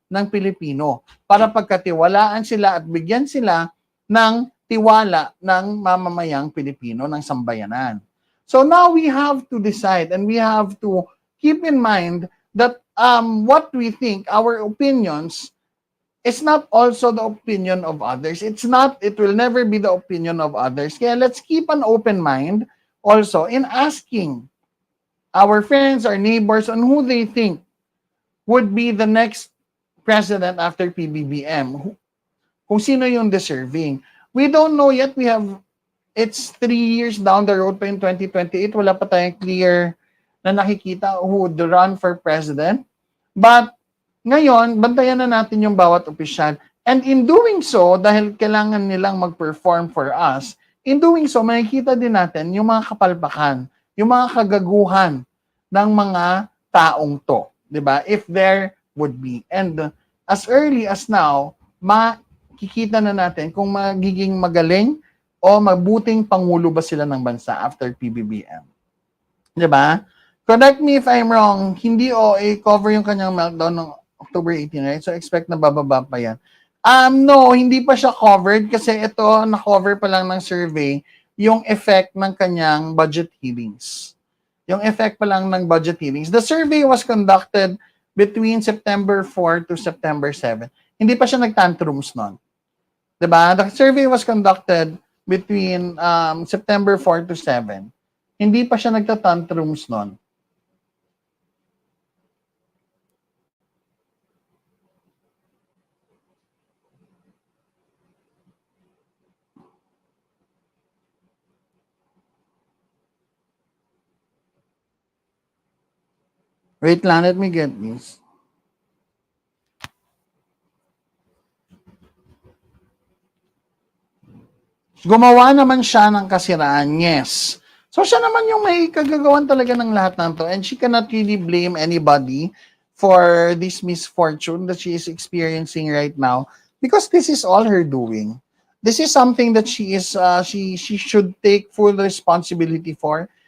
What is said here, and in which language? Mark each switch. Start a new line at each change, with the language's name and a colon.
Filipino: ng Pilipino para pagkatiwalaan sila at bigyan sila ng tiwala ng mamamayang Pilipino, ng sambayanan.
English: So now we have to decide and we have to keep in mind that what we think, our opinions, is not also the opinion of others. It will never be the opinion of others. Kaya let's keep an open mind also in asking our friends, our neighbors on who they think would be the next president after PBBM.
Filipino: Kung sino yung deserving.
English: We don't know yet. It's 3 years down the road pa in 2028.
Filipino: Wala pa tayong clear na nakikita who would run for president. But ngayon, bantayan na natin yung bawat opisyal. And in doing so, dahil kailangan nilang mag-perform for us, in doing so, makikita din natin yung mga kapalpakan, yung mga kagaguhan ng mga taong to.
English: Diba? If there would be.
Filipino: And as early as now, makikita na natin kung magiging magaling o mabuting pangulo ba sila ng bansa after PBBM. Diba? Correct me if I'm wrong, hindi OA cover yung kanyang meltdown ng October 18, right? So expect na bababa pa yan. No, hindi pa siya covered kasi ito, na-cover pa lang ng survey yung effect ng kanyang budget hearings. Yung effect pa lang ng budget hearings.
English: The survey was conducted between September 4 to September 7.
Filipino: Hindi pa siya nag-tantrums nun.
English: Diba? The survey was conducted between September 4 to 7.
Filipino: Hindi pa siya nagtatantrums nun.
English: Wait lang, let me get this.
Filipino: Gumawa naman siya ng kasiraan, yes. So siya naman yung may kagagawan talaga ng lahat ng to.
English: And she cannot really blame anybody for this misfortune that she is experiencing right now because this is all her doing. This is something that she should take full responsibility for.